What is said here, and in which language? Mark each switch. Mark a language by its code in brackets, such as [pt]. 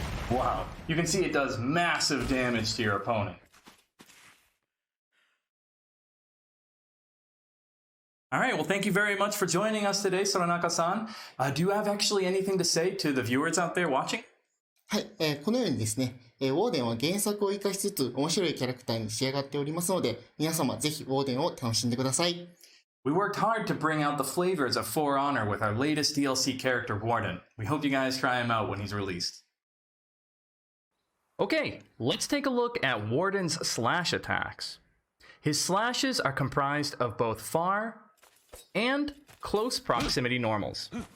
[en] Wow, you can see it does massive damage to your opponent. All right, well, thank you very much for joining us today, Soranaka-san. Do you have actually anything to say to the viewers out there watching? [ja] はい、このようにですね、ウォーデンは原作を生かしつつ面白いキャラクターに仕上がっておりますので、皆様ぜひウォーデンを楽しんでください。 [en] We worked hard to bring out the flavors of For Honor with our latest DLC character, Warden. We hope you guys try him out when he's released. Okay, let's take a look at Warden's slash attacks. His slashes are comprised of both far and close proximity normals.